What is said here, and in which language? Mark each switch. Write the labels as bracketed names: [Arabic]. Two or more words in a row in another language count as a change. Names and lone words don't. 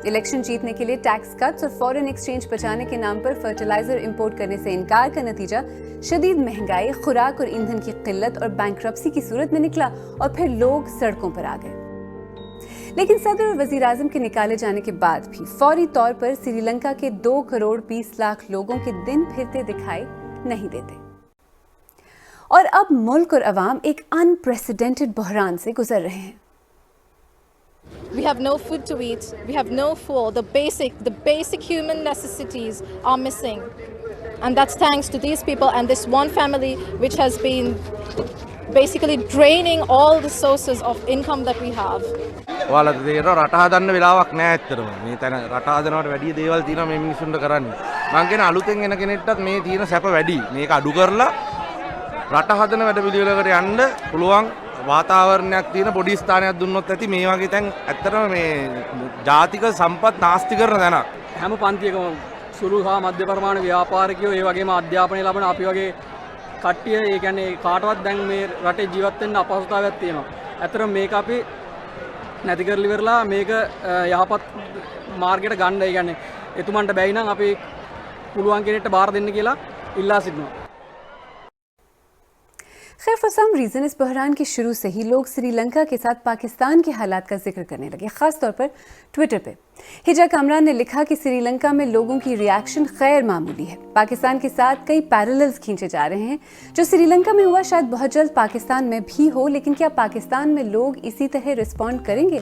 [Urdu] الیکشن جیتنے کے لیے [English] tax cuts [Urdu] اور [English] foreign exchange [Urdu] بچانے کے نام پر [English] fertilizer import [Urdu] کرنے سے انکار کا نتیجہ شدید مہنگائی، خوراک اور ایندھن کی قلت اور بینکرپسی کی صورت میں نکلا اور پھر لوگ سڑکوں پر آ گئے. لیکن صدر اور وزیر اعظم کے نکالے جانے کے بعد بھی فوری طور پر سری لنکا کے 2 کروڑ 20 لاکھ لوگوں کے دن پھرتے دکھائی نہیں دیتے اور اب ملک اور عوام ایک ان پریسیڈنٹڈ بحران سے گزر رہے ہیں. [English] We have no food to eat. We have no food. The basic human necessities are missing, and that's thanks to these people and this one family, which has been basically draining all the sources of income that we have. [Sinhala] ඔයාලට තේරෙනවා රට හදන්න වෙලාවක් නැහැ ඇත්තටම. මේ තැන රට හදනවට වැඩි දේවල් තියෙනවා මේ මිනිස්සුන්ට කරන්න. මං කියන අලුතෙන් එන කෙනෙක්ටත් මේ තියෙන සැප වැඩි. මේක අඩු කරලා රට හදන වැඩ පිළිවෙලකට යන්න පුළුවන් වාතාවරණයක් තියෙන පොඩි ස්ථානයක් දුන්නොත් ඇති මේ වගේ තැන් ඇත්තටම මේ ජාතික සම්පත් නාස්ති කරන තැනක්. හැම පන්තියකම සුළු හා මධ්‍ය පරිමාණ ව්‍යාපාරිකයෝ ඒ වගේම අධ්‍යාපනය ලබන අපි වගේ කට්ටිය ඒ කියන්නේ කාටවත් දැන් මේ රටේ ජීවත් වෙන්න අපහසුතාවයක් තියෙනවා. ඇතරම් මේක අපි නැති කරලිවරලා මේක යහපත් මාර්ගයට ගන්න. ඒ කියන්නේ එතුමන්ට බැයි නම් අපි පුළුවන් කෙනෙක්ට බාර දෙන්න කියලා ඉල්ලා සිටිනවා. [Urdu] خیر [English] for some reason [Urdu] اس بحران کے شروع سے ہی لوگ سری لنکا کے ساتھ پاکستان کے حالات کا ذکر کرنے لگے، خاص طور پر ٹوئٹر پہ. حجا کامران نے لکھا کہ سری لنکا میں لوگوں کی ری ایکشن غیر معمولی ہے. پاکستان کے ساتھ کئی پیریللز کھینچے جا رہے ہیں۔ جو سری لنکا میں ہوا شاید بہت جلد پاکستان میں بھی ہو، لیکن کیا پاکستان میں لوگ اسی طرح ریسپانڈ کریں گے?